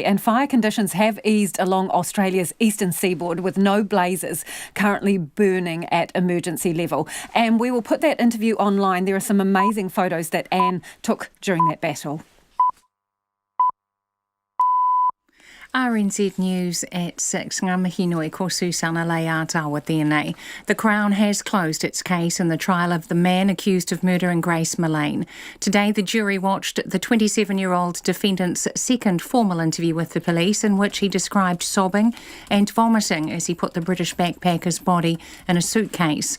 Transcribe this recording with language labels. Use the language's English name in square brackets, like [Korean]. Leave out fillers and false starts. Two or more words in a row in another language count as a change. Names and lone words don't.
[English] And fire conditions have eased along Australia's eastern seaboard, with no blazes currently burning at emergency level. And we will put that interview online. There are some amazing photos that Anne took during that battle. RNZ News at 6. [Māori] Ngā mihi nui ko Susana Leatawa tēnei. [English] The Crown has closed its case in the trial of the man accused of murdering Grace Millane. Today, the jury watched the 27-year-old defendant's second formal interview with the police, in which he described sobbing and vomiting as he put the British backpacker's body in a suitcase.